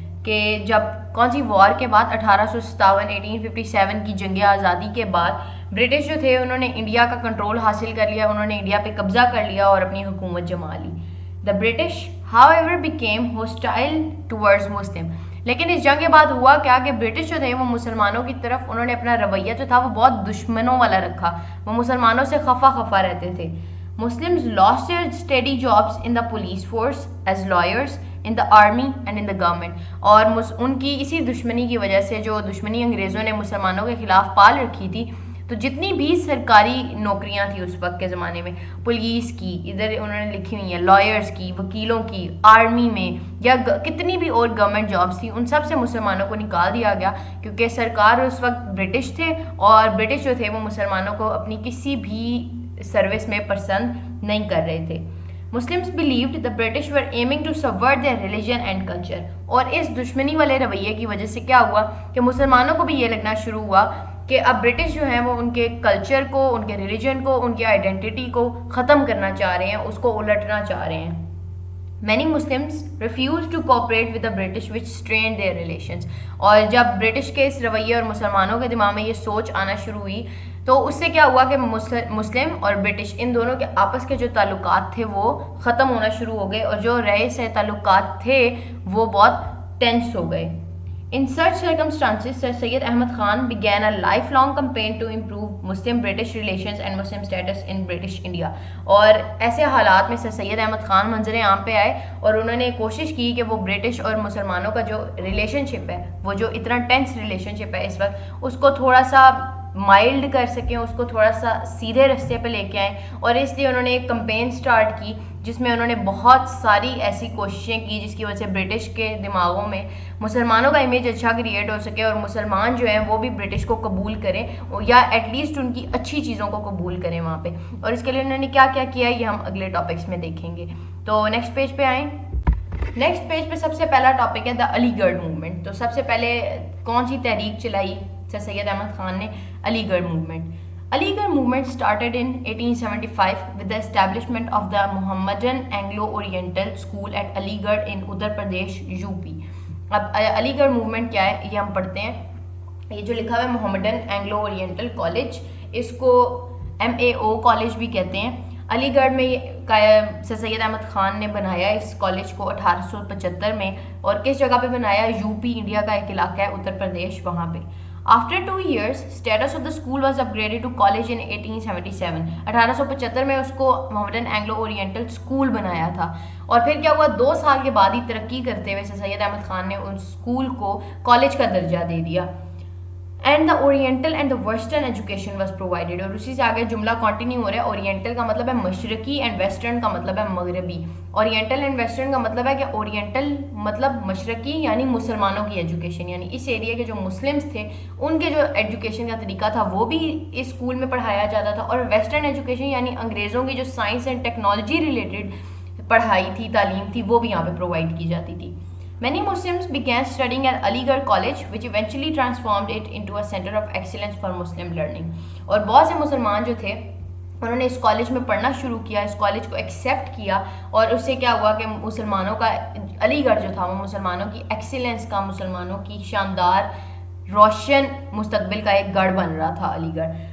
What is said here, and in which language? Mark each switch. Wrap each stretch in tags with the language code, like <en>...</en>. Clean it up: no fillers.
<ur>کہ جب کون سی وار کے بعد 1857 کی جنگ آزادی کے بعد برٹش جو تھے انہوں نے انڈیا کا کنٹرول حاصل کر لیا, انہوں نے انڈیا پہ قبضہ کر لیا اور اپنی حکومت جما لی.</ur> <en>The British however became hostile towards Muslim.</en> <ur>لیکن اس جنگ کے بعد ہوا کیا کہ برٹش جو تھے وہ مسلمانوں کی طرف انہوں نے اپنا رویہ جو تھا وہ بہت دشمنوں والا رکھا, وہ مسلمانوں سے خفا رہتے تھے.</ur> <en>Muslims lost their steady jobs in the police force, as lawyers, in the army and in the government.</en> <ur>اور ان کی اسی دشمنی کی وجہ سے, جو دشمنی انگریزوں نے مسلمانوں کے خلاف پال رکھی تھی, تو جتنی بھی سرکاری نوکریاں تھیں اس وقت کے زمانے میں, پولیس کی ادھر انہوں نے لکھی ہوئی ہیں, لائرز کی, وکیلوں کی, آرمی میں, یا کتنی بھی اور گورنمنٹ جابس تھیں, ان سب سے مسلمانوں کو نکال دیا گیا کیونکہ سرکار اس وقت برٹش تھے اور برٹش جو تھے وہ مسلمانوں کو اپنی کسی بھی سروس میں پسند نہیں کر رہے تھے.</ur> <en>Muslims believed the British were aiming to subvert their religion and culture.</en> <ur>اور اس دشمنی والے رویے کی وجہ سے کیا ہوا کہ مسلمانوں کو بھی یہ لگنا شروع ہوا کہ اب برٹش جو ہیں وہ ان کے کلچر کو, ان کے ریلیجن کو, ان کی آئیڈینٹی کو ختم کرنا چاہ رہے ہیں, اس کو الٹنا چاہ رہے ہیں.</ur> <en>Many Muslims refused to cooperate with the British which strained their relations.</en> <ur>اور جب برٹش کے اس رویے اور مسلمانوں کے دماغ میں یہ سوچ آنا شروع ہوئی تو اس سے کیا ہوا کہ مسلم اور برٹش ان دونوں کے آپس کے جو تعلقات تھے وہ ختم ہونا شروع ہو گئے, اور جو رہے سے تعلقات تھے وہ بہت ٹینس ہو گئے.</ur> <en>In such circumstances, Sir Syed Ahmad Khan began a lifelong campaign to improve Muslim-British relations and Muslim status in British India.</en> <ur>اور ایسے حالات میں سر سید احمد خان منظر عام پہ آئے اور انہوں نے کوشش کی کہ وہ برٹش اور مسلمانوں کا جو ریلیشن شپ ہے, وہ جو اتنا ٹینس ریلیشن شپ ہے اس وقت, اس کو تھوڑا سا مائلڈ کر سکیں, اس کو تھوڑا سا سیدھے رستے پہ لے کے آئیں. اور اس لیے انہوں نے ایک کمپین سٹارٹ کی جس میں انہوں نے بہت ساری ایسی کوششیں کی جس کی وجہ سے برٹش کے دماغوں میں مسلمانوں کا امیج اچھا کریٹ ہو سکے اور مسلمان جو ہیں وہ بھی برٹش کو قبول کریں یا ایٹ لیسٹ ان کی اچھی چیزوں کو قبول کریں وہاں پہ. اور اس کے لیے انہوں نے کیا کیا کیا یہ ہم اگلے ٹاپکس میں دیکھیں گے. تو نیکسٹ پیج پہ آئیں. نیکسٹ پیج پہ سب سے پہلا ٹاپک ہے دا علی گڑھ موومنٹ. تو سب سے پہلے کون سی تحریک چلائی سر سید احمد خان نے؟ علی گڑھ موومنٹ.</ur> <en>Aligarh movement started in 1875 with the establishment of the Mohammedan Anglo-Oriental School at Ali Garh in Uttar Pradesh, UP.</en> <ur>اب علی گڑھ موومنٹ کیا ہے یہ ہم پڑھتے ہیں. یہ جو لکھا ہوا ہے محمدن اینگلو اورینٹل کالج, اس کو MAO کالج بھی کہتے ہیں. علی گڑھ میں سر سید احمد خان نے بنایا اس کالج کو 1875 میں, اور کس جگہ پہ بنایا؟ UP, انڈیا کا ایک علاقہ ہے اتر پردیش, وہاں پہ.</ur> <en>After 2 years, status of the school was upgraded to college in 1877.</en> <ur>1875 میں اس کو محمدن اینگلو اورینٹل اسکول بنایا تھا. اور پھر کیا ہوا, 2 سال کے بعد ہی ترقی کرتے ہوئے سید احمد خان نے اس اسکول کو کالج کا درجہ دے دیا.</ur> <en>And the oriental and the western education was provided.</en> <ur>اور اسی سے آگے جملہ کنٹینیو ہو رہا ہے. اورینٹل کا مطلب ہے مشرقی اینڈ ویسٹرن کا مطلب ہے مغربی. اورینٹل اینڈ ویسٹرن کا مطلب ہے کہ اورینٹل مطلب مشرقی یعنی مسلمانوں کی ایجوکیشن, یعنی اس ایریا کے جو مسلمس تھے ان کے جو ایجوکیشن کا طریقہ تھا وہ بھی اس اسکول میں پڑھایا جاتا تھا. اور ویسٹرن ایجوکیشن یعنی انگریزوں کی جو سائنس اینڈ ٹیکنالوجی ریلیٹڈ پڑھائی تھی, تعلیم تھی, وہ بھی یہاں پہ پرووائڈ کی جاتی تھی.</ur> <en>Many Muslims began studying at Aligarh College, which eventually transformed it into a center of excellence for Muslim learning.</en> <ur>اور بہت سے مسلمان جو تھے انہوں نے اس کالج میں پڑھنا شروع کیا, اس کالج کو ایکسیپٹ کیا, اور اس سے کیا ہوا کہ مسلمانوں کا علی گڑھ جو تھا وہ مسلمانوں کی ایکسیلنس کا, مسلمانوں کی شاندار روشن مستقبل کا ایک گڑھ بن رہا تھا علی گڑھ.</ur>